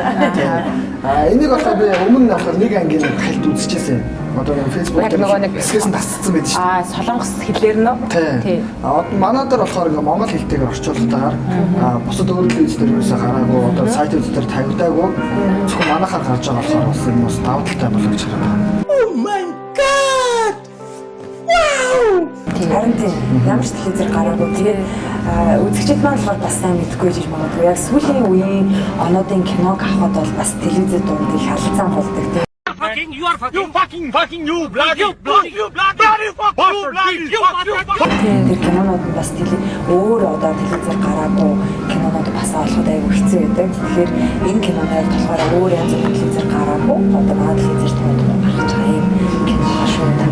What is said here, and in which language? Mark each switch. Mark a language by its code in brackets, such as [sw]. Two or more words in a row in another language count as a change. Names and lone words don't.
[mn] Энийг болохоор би өмнө нь нэг ангийн хальт үзчихсэн. Одоо Facebook дээр хэсгээс нь тасцсан байдаг шүү дээ. Солонгос хэлээр нөө. Тийм. Манай дээр болохоор ингээ монгол хэлтэйгээр орчуулгатаагаар бусад өөр хэлс дээр юусаа гараагүй одоо сайтууд дээр тавигдаагүй зөвхөн манайхаар гарч байгаа болохоор бас энэ бас давуу талтай болов гэж харагдав. [en] Oh my god! Wow! [mn] Харин тийм ямар ч телевизээр гараагүй. Тэгээд үзэгчид маань болохоор бас сайн мэдгүй гэж магадгүй. Яг сүүлийн үеийн онуудын киног авахд бол бас телевизэд дунд их халдсан болдог. [en] You bloody [mn] Тэр кинонууд нь бас өөр одоо телевизээр гараагүй кинонууд бас олоход аягүй хэцүү байдаг. Тэгэхээр энэ кинонууд болохоор өөр янз бүрийн телевизээр гараагүй одоо манай телевизээр томоохон гарч байгаа юм кино шүү дээ.